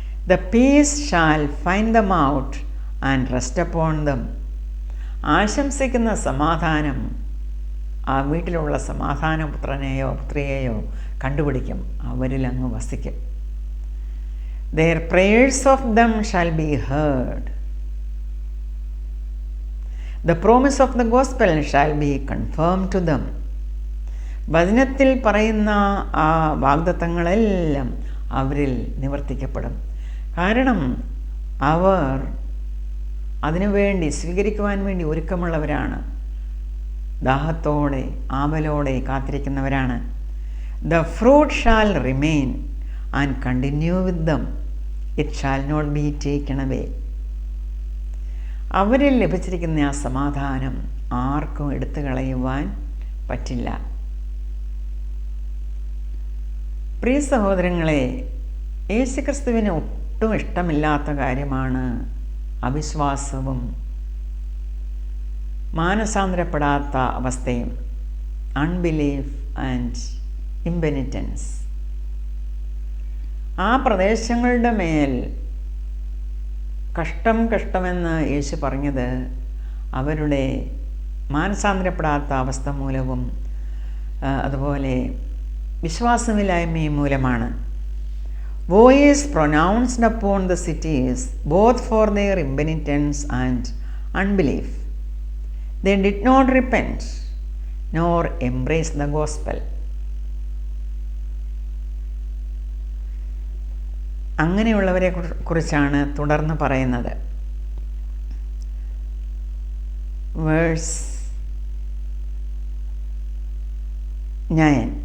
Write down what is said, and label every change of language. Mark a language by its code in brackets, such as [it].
[en] The peace shall find them out and rest upon them. [ml] ആശംസിക്കുന്ന സമാധാനം ആ വീട്ടിലുള്ള സമാധാനപുത്രനെയോ പുത്രിയെയോ കണ്ടുപിടിക്കും, അവരിൽ അങ്ങ് വസിക്കും. [en] Their prayers of them shall be heard. The promise of the gospel shall be confirmed to them. [ml] വചനത്തിൽ പറയുന്ന ആ വാഗ്ദത്തങ്ങളെല്ലാം അവരിൽ നിവർത്തിക്കപ്പെടും. കാരണം അവർ അതിനുവേണ്ടി സ്വീകരിക്കുവാൻ വേണ്ടി ഒരുക്കമുള്ളവരാണ്. ദാഹത്തോടെ ആവലോടെ കാത്തിരിക്കുന്നവരാണ്. [en] The fruit shall remain and continue with them. It shall not be taken away. [ml] അവരിൽ ലഭിച്ചിരിക്കുന്ന ആ സമാധാനം ആർക്കും എടുത്തു കളയുവാൻ പറ്റില്ല. പ്രിയ സഹോദരങ്ങളെ, യേശുക്രിസ്തുവിന് ഒട്ടും ഇഷ്ടമില്ലാത്ത കാര്യമാണ് അവിശ്വാസവും മാനസാന്തരപ്പെടാത്ത അവസ്ഥയും, [en] Unbelief and impenitence. [ml] ആ പ്രദേശങ്ങളുടെ മേൽ കഷ്ടമെന്ന് യേശു പറഞ്ഞത് അവരുടെ മാനസാന്തരപ്പെടാത്ത അവസ്ഥ മൂലവും അതുപോലെ വിശ്വാസമില്ലായ്മയും മൂലമാണ്. [en] Woe is pronounced upon the cities, both for their impenitence and unbelief. They did not repent, nor embrace the gospel. [ml] അങ്ങനെയുള്ളവരെ കുറിച്ചാണ് തുടർന്ന് പറയുന്നത്. വേഴ്സ് 9.